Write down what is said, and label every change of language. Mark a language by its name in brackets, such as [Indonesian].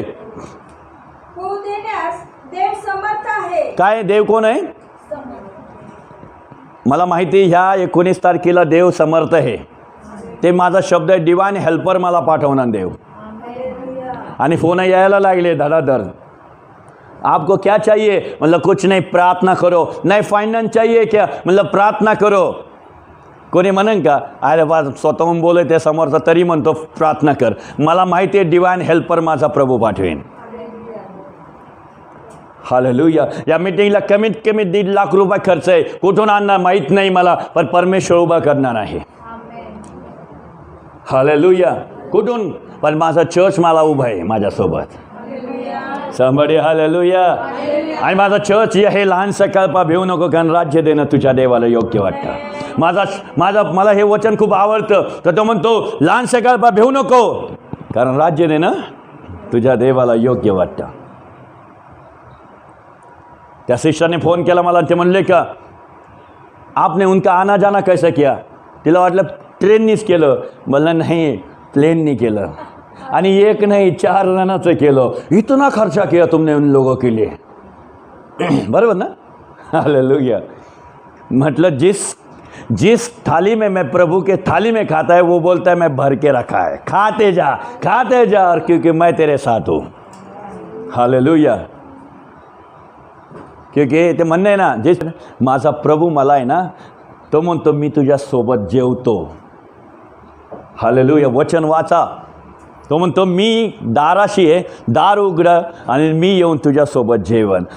[Marathi] होऊ देण्यास देव समर्थ आहे. काय? देव कोण आहे? मला माहिती ह्या 19 तारखेला देव समर्थ आहे. ते माझा शब्द आहे. डिवाइन हेल्पर मला पाठवणार देव. आणि फोन यायला लागले धडाधड. [Hindi] आपको क्या चाहिए? मतलब कुछ नहीं, प्रार्थना करो. नहीं फाइनेंस चाहिए क्या? मतलब प्रार्थना करो. [Marathi] कोणी म्हणेन का अरे बा स्वतःहून बोले ते समोरचा तरी म्हणतो प्रार्थना कर. मला माहिती आहे डिवाइन हेल्पर माझा प्रभू पाठवेन. हालेलुया. या मीटिंगला कमीत कमी 1.5 लाख रुपये खर्च आहे. कुठून आणणार माहीत नाही मला, पण परमेश्वर उभा करणार आहे. हालेलुया. कुठून? पण माझा चर्च मला उभा आहे माझ्यासोबत. [English] somebody hallelujah. [Marathi] आणि माझा चर्च हे लहानसा कल्पा भिवू नको, कारण राज्य देणं तुझ्या देवाला योग्य वाटतं. मला हे वचन खूप आवडतं. तर तो म्हणतो लहानसा कल्पा भिवू नको, कारण राज्य देणं तुझ्या देवाला योग्य वाटतं. त्या सिस्टरने फोन केला मला. ते म्हणले का [Hindi] आपने उनका आना जाना कैसा किया? [Marathi] तिला वाटलं ट्रेननीच केलं. म्हणलं नाही, प्लेननी केलं. आणि एक नाही 4 जणांचं केलं. [Hindi] इतना खर्चा किया तुमने उन लोगों के लिए. [Marathi] बरोबर ना? [Hindi] हालेलुया. मतलब जिस थाली में मैं प्रभु के थाली में खाता है वो बोलता है मैं भर के रखा है, खाते जा और क्योंकि मैं तेरे साथ हूँ. हालेलुया. [Marathi] क्योंकि ते म्हणणं आहे ना, जे माझा प्रभू मला आहे ना, तो म्हणतो मी तुझ्यासोबत जेवतो. हालेलुया. वचन वाचा. तो म्हणतो मी दाराशी आहे, दार उघडं आणि मी येऊन तुझ्यासोबत जेवण.